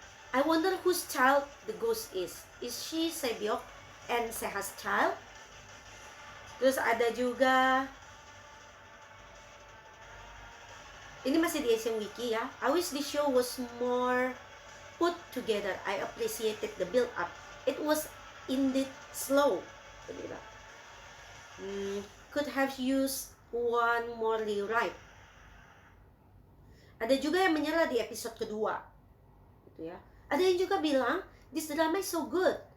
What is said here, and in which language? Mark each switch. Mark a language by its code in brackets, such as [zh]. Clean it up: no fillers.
[en] I wonder whose child the ghost is. Is she Sebyok and Seha's child? [id] Terus ada juga, ini masih di Asian Wiki ya. [en] I wish the show was more put together. I appreciated the build up. It was indeed slow. Could have used one more rewrite. [id] Ada juga yang menyerah di episode kedua, gitu ya. Ada yang juga bilang [en] this drama is so good.